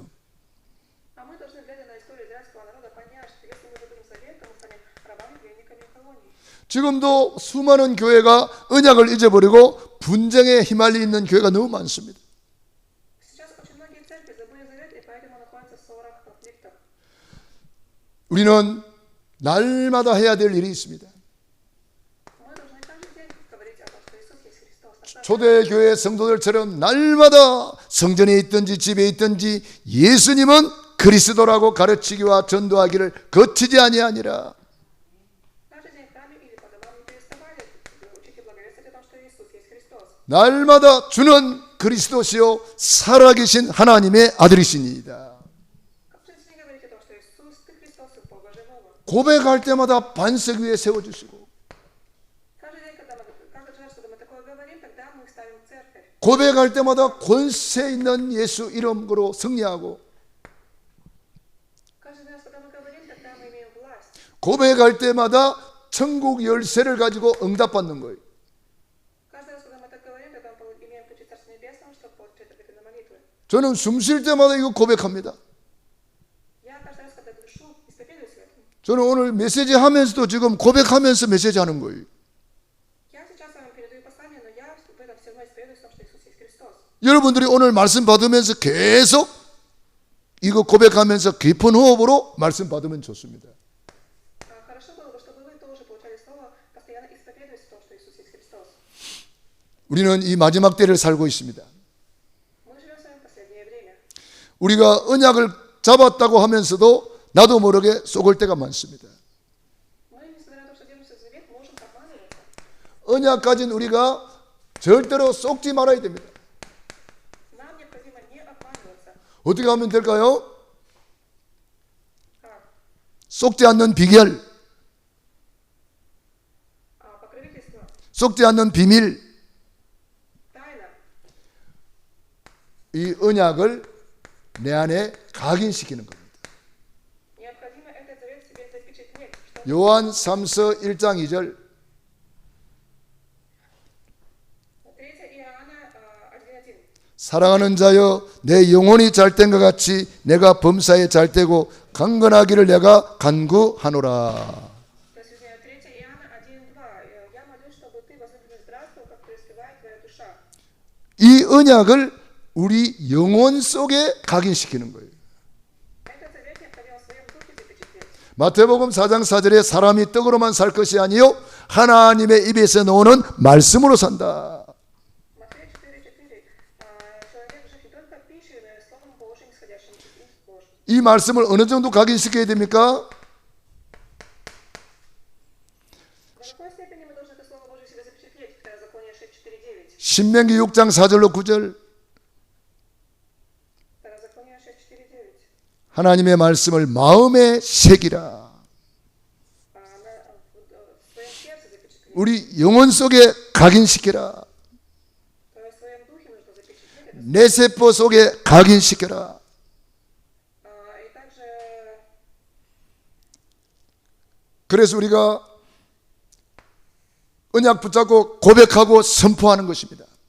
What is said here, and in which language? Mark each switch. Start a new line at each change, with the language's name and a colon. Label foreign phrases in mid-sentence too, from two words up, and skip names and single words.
Russian: А мы должны, глядя на историю израильского народа, понять, что если мы забудем завет, то мы станем рабами, пленниками колонии.
Korean: 지금도 수많은 교회가 언약을 잊어버리고 분쟁에 휘말려 있는 교회가 너무 많습니다.
Russian: Сейчас очень многие церкви забыли завет, и поэтому находятся в ссорах, конфликтах.
Korean: 우리는 날마다 해야 될 일이 있습니다.
Russian: Мы должны каждый день говорить о том, что Иисус есть Христос.
Korean: 초대교회 성도들처럼 날마다 성전에 있든지 집에 있든지 예수님은 그리스도라고 가르치기와 전도하기를 거치지 아니하니라.
Russian: Каждый день в храме или по домам не переставали учить и благовествовать о том, что Иисус есть Христос.
Korean: 날마다 주는 그리스도시요 살아계신 하나님의 아들이시니이다.
Russian: Как же не говорить о том, что Иисус ты Христос и Бога живого?
Korean: 고백할 때마다 반석 위에 세워주시고
Russian: Каждый день, каждый раз, когда мы такое говорим, тогда мы ставим церковь.
Korean: 고백할 때마다 권세 있는 예수 이름으로 승리하고
Russian: Каждый раз, когда мы говорим, тогда мы имеем власть.
Korean: 고백할 때마다 천국 열쇠를 가지고 응답받는 거예요.
Russian: Каждый раз, когда мы так говорим, тогда мы имеем ключи Царства Небесного, чтобы получить ответы на молитвы.
Korean: 저는 숨 쉴 때마다 이거 고백합니다.
Russian: Я каждый раз, когда дышу, исповедуюсь в этом.
Korean: 저는 오늘 메시지 하면서도 지금 고백하면서 메시지 하는 거예요.
Russian: Я сейчас вам передаю послание, но я в этом все равно исповедуюсь в том, что Иисус есть Христос.
Korean: 여러분들이 오늘 말씀 받으면서 계속 이거 고백하면서 깊은 호흡으로 말씀 받으면 좋습니다.
Russian: Хорошо было бы, чтобы вы тоже получали слово, постоянно исповедуясь в том, что Иисус есть Христос.
Korean: 우리는 이 마지막 때를 살고 있습니다.
Russian: Мы живем с вами в последнее время.
Korean: 우리가 언약을 잡았다고 하면서도 나도 모르게 속을 때가 많습니다.
Russian: Мы, несмотря на то, что держимся за завет, можем обманываться.
Korean: 언약 가진 우리가 절대로 속지 말아야 됩니다.
Russian: Нам необходимо не обманываться.
Korean: 어떻게 하면 될까요?
Russian: Как?
Korean: 속지 않는 비결,
Russian: Покровительство,
Korean: 속지 않는 비밀,
Russian: тайна.
Korean: 이 언약을 내 안에 각인시키는 겁니다.
Russian: Необходимо этот завет в себе запечатлеть. Что
Korean: 요한 3서 1장 2절
Russian: 3 Иоанна 1:1.
Korean: 사랑하는 자여 내 영혼이 잘된 것 같이 내가 범사에 잘되고 강건하기를 내가 간구하노라.
Russian: То есть 3 Иоанна 1:2. Я молюсь, чтобы ты, возлюбленный, здравствовал, как преуспевает твоя душа.
Korean: 이 언약을 우리 영혼 속에 각인시키는 거예요.
Russian: Этот завет необходимо в своем духе запечатлеть.
Korean: 마태복음 4장 4절에 사람이 떡으로만 살 것이 아니요 하나님의 입에서 나오는 말씀으로 산다.
Russian: Матфея 4:4. Человек жив не только пищей, но и словом Божьим, исходящим из уст Божьих.
Korean: 이 말씀을 어느 정도 각인시켜야 됩니까?
Russian: До какой степени мы должны это Слово Божье себе запечатлеть? Второзаконие 6:4-9.
Korean: 신명기 6장 4절로 9절
Russian: Второзаконие 6:4-9.
Korean: 하나님의 말씀을 마음에 새기라.
Russian: В своем сердце запечатлеть,
Korean: 우리 영혼 속에 각인시키라.
Russian: то есть в своем
Korean: 내 세포 속에 각인시켜라.
Russian: И также
Korean: 그래서 우리가 언약 붙잡고 고백하고 선포하는 것입니다.